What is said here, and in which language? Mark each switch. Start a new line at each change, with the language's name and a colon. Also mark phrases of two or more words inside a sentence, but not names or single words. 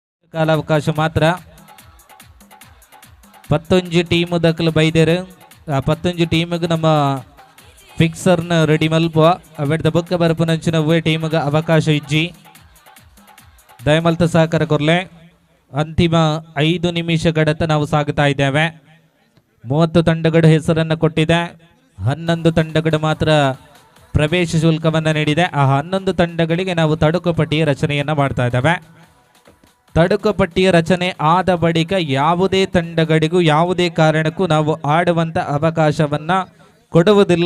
Tulu: ಕಾಲಾವಕಾಶ ಮಾತ್ರ 11 ಟೀಮ್ ದಕ್ಕಲು ಬೈದೇರು ಆ 11 ಟೀಮ್ಗೆ ನಮ್ಮ ಫಿಕ್ಸರ್ನ ರೆಡಿ ಮಲ್ಪುವ ಅವೆಡ್ದ ಬೊಕ್ಕ ಬರಪುನಂಚಿನ ಟೀಮ್ಗೆ ಅವಕಾಶ ಇಜ್ಜಿ ದಯಮಲ್ತ ಸಹಕಾರ ಕೊರ್ಲೆ.
Kannada: ಅಂತಿಮ 5 ನಿಮಿಷಗಳತ್ತ ನಾವು ಸಾಗುತ್ತಾ ಇದ್ದೇವೆ. 30 ತಂಡಗಳ ಹೆಸರನ್ನು ಕೊಟ್ಟಿದೆ. 11 ತಂಡಗಳು ಮಾತ್ರ ಪ್ರವೇಶ ಶುಲ್ಕವನ್ನು ನೀಡಿದೆ. ಆ 11 ತಂಡಗಳಿಗೆ ನಾವು ತಡುಕು ಪಟ್ಟಿಯ ರಚನೆಯನ್ನು ಮಾಡ್ತಾ ಇದ್ದೇವೆ. ತಡುಕು ಪಟ್ಟಿಯ ರಚನೆ ಆದ ಬಳಿಕ ಯಾವುದೇ ತಂಡಗಳಿಗೂ ಯಾವುದೇ ಕಾರಣಕ್ಕೂ ನಾವು ಆಡುವಂಥ ಅವಕಾಶವನ್ನು ಕೊಡುವುದಿಲ್ಲ.